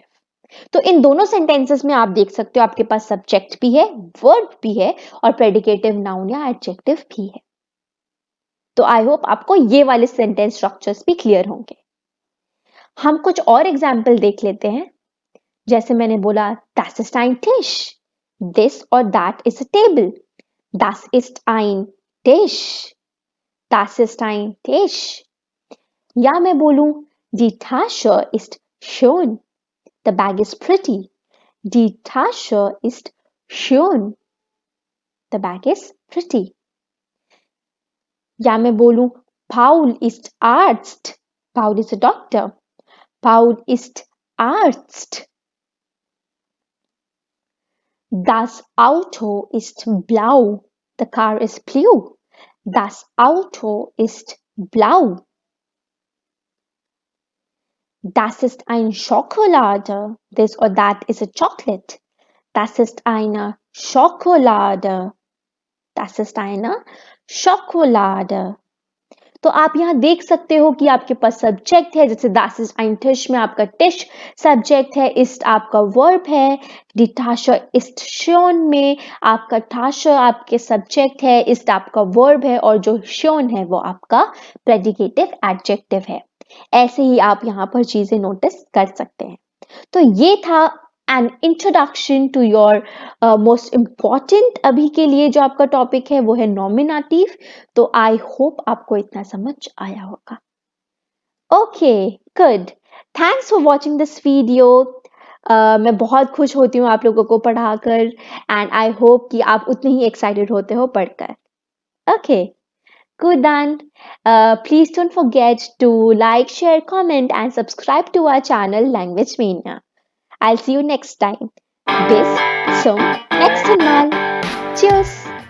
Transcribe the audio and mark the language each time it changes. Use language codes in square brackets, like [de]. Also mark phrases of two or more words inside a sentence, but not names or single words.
[hi] तो इन दोनों सेंटेंसेस में आप देख सकते हो आपके पास सब्जेक्ट भी है, वर्ब भी है, और [en] predicative noun [hi] या एडजेक्टिव भी है। तो [en] I hope [hi] आपको ये वाले [en] sentence structures [hi] भी क्लियर होंगे। हम कुछ और एग्जाम्पल देख लेते हैं। जैसे मैंने बोला [de] das ist ein Tisch, [en] this or that is a table, [de] das ist ein Tisch, das ist ein Tisch। [hi] या मैं बोलूं [de] die Tasche ist schön, [en] the bag is pretty, [de] die Tasche ist schön, [en] the bag is pretty। [hi] या मैं बोलूं [de] Paul ist Arzt. [en] Paul is a doctor. [de] Paul ist Arzt. Das Auto ist blau. [en] The car is blue. [de] Das Auto ist blau. Das ist ein Schokolade. [en] This or that is a chocolate. [de] Das ist eine Schokolade. Das ist eine Schokolade. [hi] तो आप यहाँ देख सकते हो कि आपके पास सब्जेक्ट है, जैसे [de] das ist ein Tisch [hi] में आपका tisch सब्जेक्ट है, ist आपका वर्ब है, [de] die Tasche ist schön [hi] में आपका Tasche आपके सब्जेक्ट है, ist आपका वर्ब है और जो schön है वो आपका [en] predicative adjective [hi] है। ऐसे ही आप यहाँ पर चीजें नोटिस कर सकते हैं। तो ये था [en] an introduction to your most important [hi] अभी के लिए जो आपका टॉपिक है वो है नॉमिनेटिव। तो [en] I hope [hi] आपको इतना समझ आया होगा। [en] okay, good. thanks for watching this video. [hi] मैं बहुत खुश होती हूँ आप लोगों को पढ़ाकर [en] and I hope [hi] कि आप उतने ही एक्साइटेड होते हो पढ़कर। [en] ओके, good then. Please don't forget to like, share, comment, and subscribe to our channel Language Mania. I'll see you next time. [de] Bis zum nächsten Mal. Tschüss.